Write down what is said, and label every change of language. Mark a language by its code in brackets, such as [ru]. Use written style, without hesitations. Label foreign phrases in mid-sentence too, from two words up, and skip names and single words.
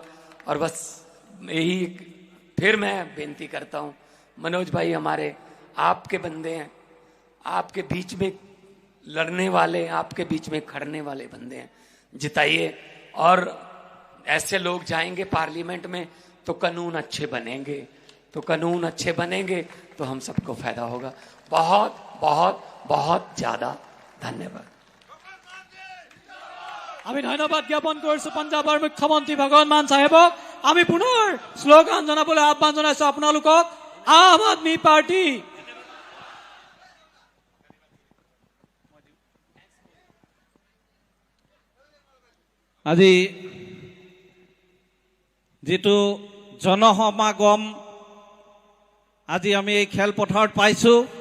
[hi] और बस यही फिर मैं बेनती करता हूं, मनोज भाई हमारे आपके बंदे हैं, आपके बीच में लड़ने वाले, आपके बीच में खड़ने वाले बंदे हैं, जिताइए। और ऐसे लोग जाएंगे पार्लियामेंट में तो कानून अच्छे बनेंगे, तो तो कानून अच्छे बनेंगे तो हम सबको फायदा होगा। बहुत बहुत बहुत ज्यादा धन्यवाद। [as] আমি ধন্যবাদ জ্ঞাপন কৰিছো পঞ্জাৱৰ মুখ্যমন্ত্ৰী ভগৱন্ত মান সাহেবক। আমি পুনৰ শ্লোগান জনাবলৈ আহ্বান জনাইছো আপোনালোকক। আম আদমি পাৰ্টি আজি যেটো জনসমাগম আজি আমি এই খেলপথাৰত পাইছো